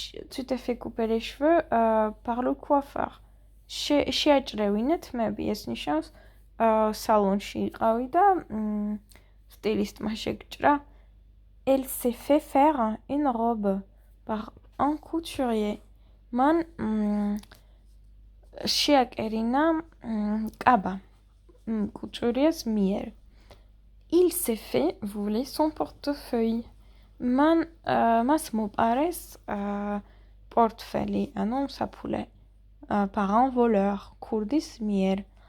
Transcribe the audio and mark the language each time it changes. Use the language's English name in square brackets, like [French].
[French] Tu t'es fait couper les cheveux par le coiffeur. [Georgian] შეაჭრევინე თმები, ეს ნიშნავს სალონში იყავი და სტილისტმა შეგჭრა. [French] Elle s'est fait faire une robe par un couturier. [Georgian] Man შეაკერინა კაბა couturiers მიერ. [French] Il s'est fait voler son portefeuille. [Georgian] მას მოპარეს პორტფელი, ანუ საფულე, [French] par un voleur, [Georgian] ქურდის მიერ.